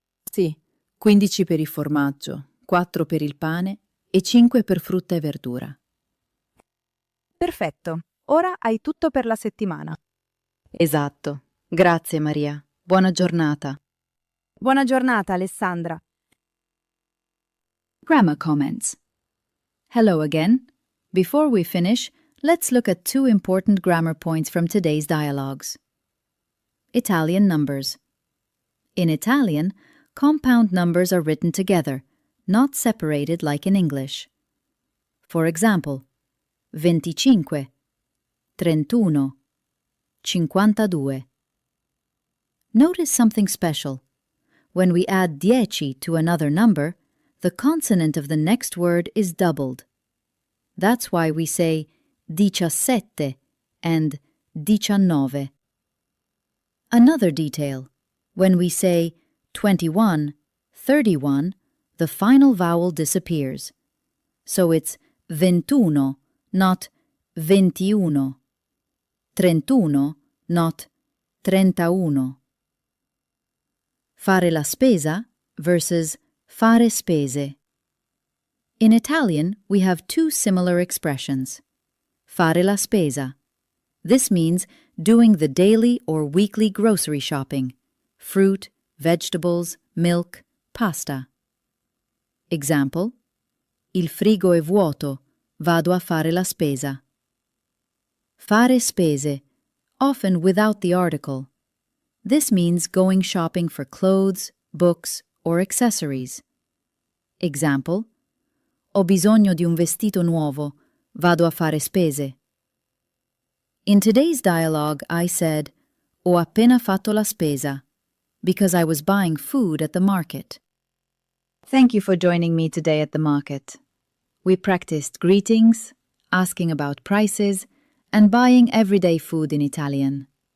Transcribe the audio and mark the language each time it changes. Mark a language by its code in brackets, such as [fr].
[it] Sì, 15 per il formaggio, 4 per il pane e 5 per frutta e verdura. Perfetto. Ora hai tutto per la settimana. Esatto. Grazie Maria. Buona giornata. Buona giornata, Alessandra. [en] Grammar comments. Hello again. Before we finish, let's look at 2 important grammar points from today's dialogues. Italian numbers. In Italian, compound numbers are written together, not separated like in English. For example, 25, 31, 52. Notice something special. When we add 10 to another number, the consonant of the next word is doubled. That's why we say 17 and 19. Another detail. When we say 21, 31, the final vowel disappears. So it's 21, not 21. 31, not 31. [it] Fare la spesa versus fare spese. [en] In Italian, we have 2 similar expressions. [it] Fare la spesa. [en] This means doing the daily or weekly grocery shopping, fruit, vegetables, milk, pasta. [it] Example: Il frigo è vuoto, vado a fare la spesa. Fare spese, [en] often without the article. This means going shopping for clothes, books, or accessories. [it] Example: Ho bisogno di un vestito nuovo, vado a fare spese. [en] In today's dialogue, I said, [it] Ho appena fatto la spesa, [en] because I was buying food at the market. Thank you for joining me today at the market. We practiced greetings, asking about prices, and buying everyday food in Italian.